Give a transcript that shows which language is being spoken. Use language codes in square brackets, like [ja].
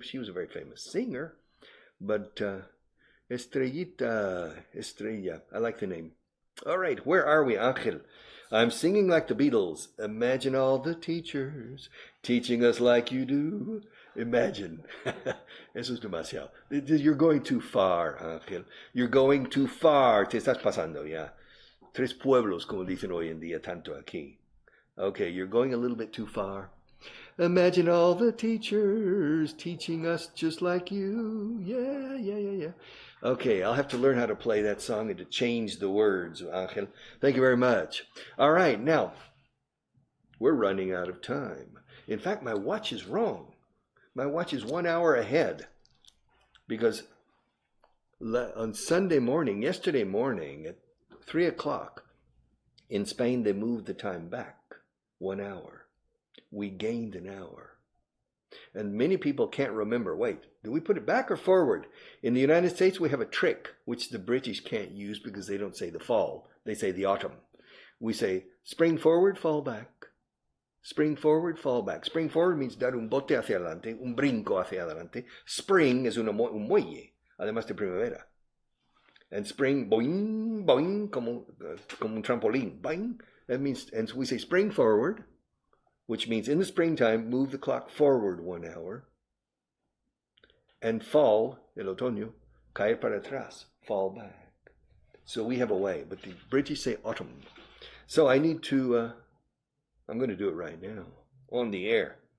[en] She was a very famous singer. But Estrellita, Estrella, I like the name. All right, where are we, Angel? I'm singing like the Beatles. Imagine all the teachers teaching us like you do. Imagine. [es] Eso es demasiado. [en] You're going too far, Ángel. You're going too far. [es] Te estás pasando ya. Tres pueblos, como dicen hoy en día, tanto aquí. [en] Okay, you're going a little bit too far. Imagine all the teachers teaching us just like you. Yeah. Okay, I'll have to learn how to play that song and to change the words, Ángel. Thank you very much. All right, now, we're running out of time. In fact, my watch is wrong. My watch is 1 hour ahead because on Sunday morning, yesterday morning at 3 o'clock, in Spain, they moved the time back 1 hour. We gained an hour. And many people can't remember, wait, do we put it back or forward? In the United States, we have a trick, which the British can't use because they don't say the fall. They say the autumn. We say spring forward, fall back. Spring forward, fall back. Spring forward means [es] dar un bote hacia adelante, un brinco hacia adelante. Spring es un muelle, además de primavera. [en] And spring, boing, boing, [es] como un trampolín, [en] boing. That means, and so we say spring forward, which means in the springtime, move the clock forward 1 hour. And fall, [es] el otoño, caer para atrás, [en] fall back. So we have a way, but the British say autumn. So I need to, I'm going to do it right now, on the air.